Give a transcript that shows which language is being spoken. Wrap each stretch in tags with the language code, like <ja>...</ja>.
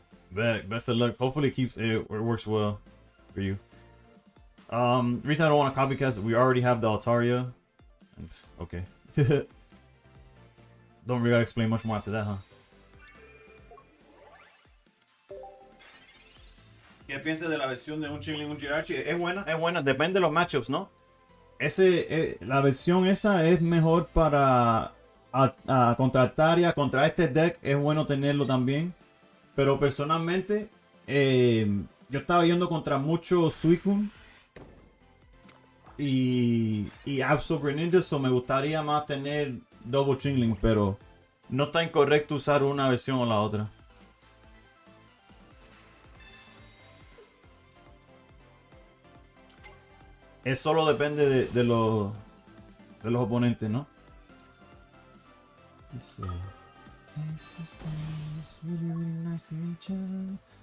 <en>Best of luck. Hopefully it works well for you. Reason I don't want to copycat, we already have the Altaria. Okay. Don't really gotta explain much more after that, huh?</en> <es>¿Qué piensas de la versión de un Chingling, un Jirachi? Es buena, depende de los matchups, ¿no? La versión esa es mejor para contra Altaria, contra este deck es bueno tenerlo también. Pero personalmente, yo estaba yendo contra muchos Suicune y Absol Greninja, so me gustaría más tener Double Chingling, pero no está incorrecto usar una versión o la otra. Es solo depende de los oponentes, ¿no? Dice,</es> <en>hey sister, it's really nice to meet you.</en>